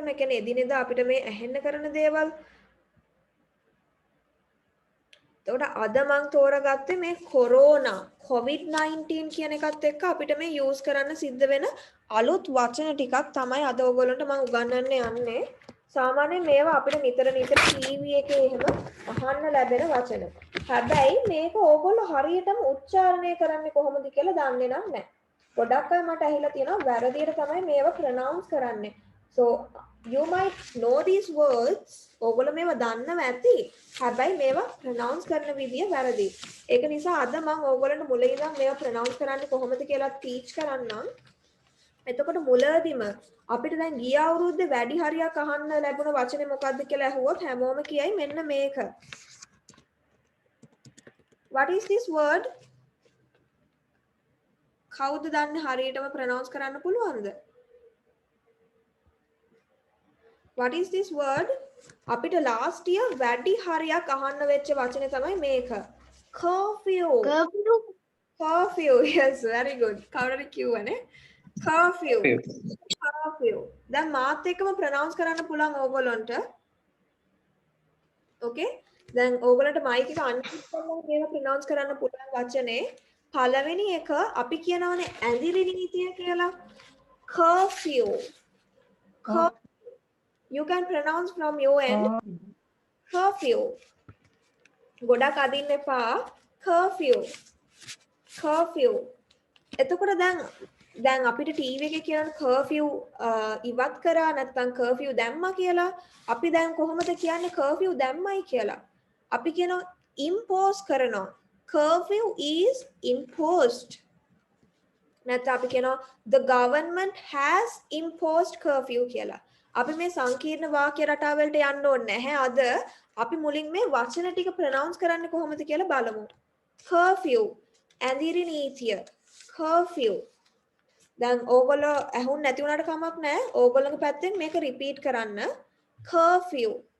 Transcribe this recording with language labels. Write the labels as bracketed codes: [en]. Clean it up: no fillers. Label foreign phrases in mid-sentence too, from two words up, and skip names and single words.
[si] ඒ කියන්නේ එදිනෙදා අපිට මේ ඇහෙන්න කරන දේවල්. එතකොට අද මං තෝරගත්තේ මේ කොරෝනා COVID-19 කියන එකත් එක්ක අපිට මේ යූස් කරන්න සිද්ධ වෙන අලුත් වචන ටිකක් තමයි අද ඔයගොල්ලන්ට මං උගන්වන්න යන්නේ. සාමාන්‍යයෙන් මේවා අපිට නිතර ටීවී එකේ එහෙම අහන්න ලැබෙන වචන. හැබැයි මේක ඕගොල්ලෝ හරියටම උච්චාරණය කරන්නේ කොහොමද කියලා දන්නේ නැහැ. ගොඩක් අය මට ඇහිලා තියෙනවා වැරදියට තමයි මේවා ප්‍රොනවුන්ස් කරන්නේ. [en] So you might know these words. [si] ඕගොල්ලෝ මේවා දන්නව ඇති. හැබැයි මේවා ප්‍රොනවුන්ස් කරන විදිය වැරදි. ඒක නිසා අද මම ඕගොල්ලන්ට මුලින් ඉඳන් මේවා ප්‍රොනවුන්ස් කරන්නේ කොහොමද කියලා ටීච් කරන්නම්. එතකොට මුලදීම අපිට දැන් ගිය අවුරුද්දේ වැඩි හරියක් අහන්න ලැබුණ වචනේ මොකක්ද කියලා අහුවොත් හැමෝම කියයි මෙන්න මේක. [en] What is this word? [si] කවුද දන්නේ හරියටම ප්‍රොනවුන්ස් කරන්න පුළුවන්ද? [en] What is this word? [si] අපිට [en] last year [si] වැඩි හරියක් අහන්න වෙච්ච වචනේ තමයි මේක. [en] Curfew. Curfew. Yes, very good. [si] කවුරුද කිව්වනේ? [en] Curfew. Curfew. [si] දැන් මාත් එක්කම ප්‍රොනවුන්ස් කරන්න පුළුවන් ඕගොල්ලන්ට. [en] Okay? [si] දැන් ඕගොල්ලන්ට මයික් එක අන්මියුට් කරලා මේක ප්‍රොනවුන්ස් කරන්න පුළුවන් වචනේ. පළවෙනි එක අපි කියනවානේ ඇඳිරි නීතිය කියලා. [en] Curfew. You can pronounce from your end. Curfew. [si] ගොඩක් අදින්න එපා. [en] Curfew. Curfew. [si] එතකොට දැන් අපිට ටීවී එකේ කියන curfew ඉවත් කරා නැත්නම් curfew දැම්මා කියලා අපි දැන් කොහොමද කියන්නේ curfew දැම්මයි කියලා? අපි කියනවා impose කරනවා. [en] Curfew is imposed. [si] නැත්නම් අපි කියනවා [en] the government has imposed curfew කියලා. [si] අපි මේ සංකීර්ණ වාක්‍ය රටාවලට යන්න ඕනේ නැහැ. අද අපි මුලින් මේ වචන ටික ප්‍රොනවුන්ස් කරන්නේ කොහොමද කියලා බලමු. [en] Curfew. [si] ඇඳිරි නීතිය. [en] Curfew. [si] දැන් ඕගොල්ලෝ ඇහුන් නැති වුණාට කමක් නැහැ. ඕගොල්ලෝගේ පැත්තෙන් මේක රිපීට් කරන්න. [en] Curfew.